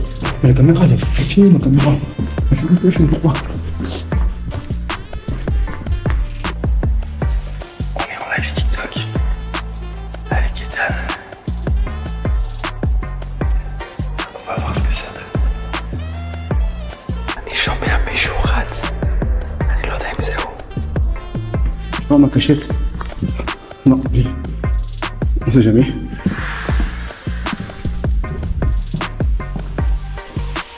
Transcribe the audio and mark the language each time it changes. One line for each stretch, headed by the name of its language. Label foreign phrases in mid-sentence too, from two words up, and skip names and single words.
French: Mais la caméra elle est finie, ma caméra. Elle fait plus je pourquoi. On est en live TikTok avec Ethan. On va voir ce que ça donne.
Hebrew: אני שומע מישהו רץ. אני לא יודע אם זהו.
French: Non, ma cachette. Non, on sait jamais.